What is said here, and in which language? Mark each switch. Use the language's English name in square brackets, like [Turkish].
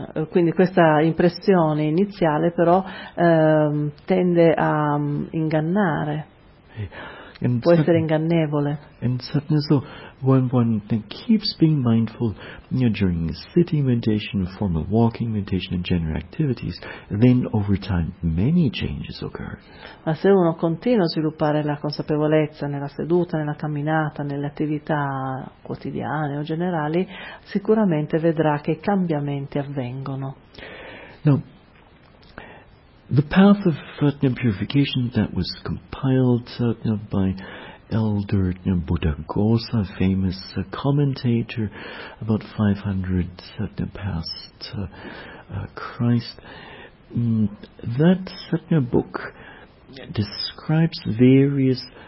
[Italian] Quindi questa impressione iniziale però tende a ingannare, può essere ingannevole. [English] And suddenly, so one keeps being mindful during sitting meditation, formal walking meditation, and general activities. And then, over time, many changes occur. [Italian] Ma se uno continua a sviluppare la consapevolezza nella seduta, nella camminata, nelle attività quotidiane o generali, sicuramente vedrà che cambiamenti avvengono. [English] Now, the path of Fatna purification that was compiled by Elder Buddhaghosa, a famous commentator about 500 Satna past Christ, that Satna book describes various